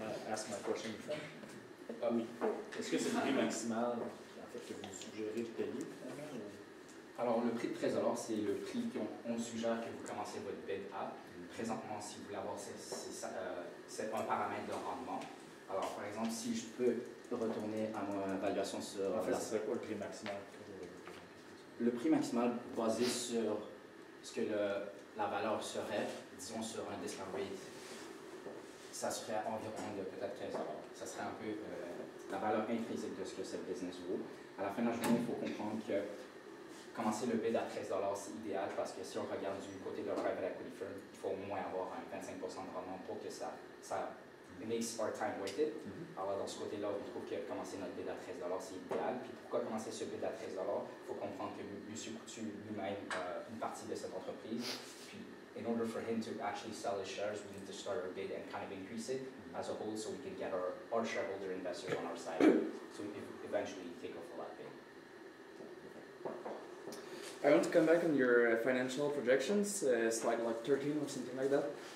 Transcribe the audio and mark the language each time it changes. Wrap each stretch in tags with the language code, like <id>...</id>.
<en>Ask my question in French?</en> <fr>Oui. Est-ce que c'est le prix maximal en fait, que vous suggérez de payer finalement? Alors, le prix de 13 $, c'est le prix qu'on suggère que vous commencez votre bid à. Présentement, si vous voulez avoir, c'est un paramètre de rendement. Alors, par exemple, si je peux retourner à ma évaluation sur... En fait, ce serait quoi le prix maximal? Le prix maximal basé sur ce que la valeur serait, disons sur un discount rate, ça serait environ de peut-être 13 $. Ça serait un peu la valeur intrinsèque de ce que cette business vaut. À la fin de la journée, il faut comprendre que commencer le bid à 13 $, c'est idéal parce que si on regarde du côté d'un private equity firm, il faut au moins avoir un 25% de rendement pour que ça</fr> <en>makes our time worth it.</en> <fr>Alors dans ce côté-là, on trouve que commencer notre bid à 13 $, c'est idéal. Puis pourquoi commencer ce bid à 13 $? Il faut comprendre que M. Coutu lui-même une partie de cette entreprise.</fr> <en>Puis in order for him to actually sell his shares, we need to start our bid and kind of increase it as a whole so we can get our shareholder investors on our side. So we can eventually take off a lot bid. I want to come back on your financial projections, slide like 13 or something like that.</en>